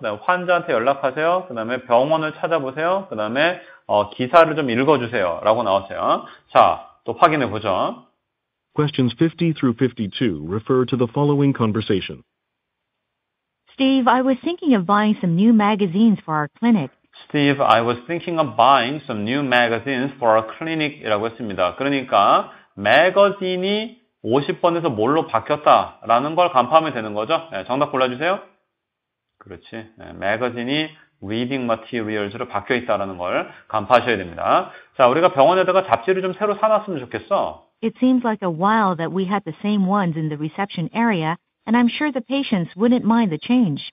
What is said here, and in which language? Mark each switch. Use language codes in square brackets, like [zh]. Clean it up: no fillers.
[ko] 그 다음에 환자한테 연락하세요. 그 다음에 병원을 찾아보세요. 그 다음에 기사를 좀 읽어주세요. 라고 나왔어요. 자, 또 확인해 보죠. [en] Questions 50 through 52 refer to the following conversation. Steve, I was thinking of buying some new magazines for our clinic. Steve, I was thinking of buying some new magazines for our clinic [ko] 이라고 했습니다. 그러니까 매거진이 50번에서 뭘로 바뀌었다라는 걸 간파하면 되는 거죠. 네, 정답 골라주세요. 그렇지. 네, 매거진이 reading materials로 바뀌어 있다라는 걸 간파하셔야 됩니다. 자, 우리가 병원에다가 잡지를 좀 새로 사놨으면 좋겠어. [en] It seems like a while that we had the same ones in the reception area, and I'm sure the patients wouldn't mind the change.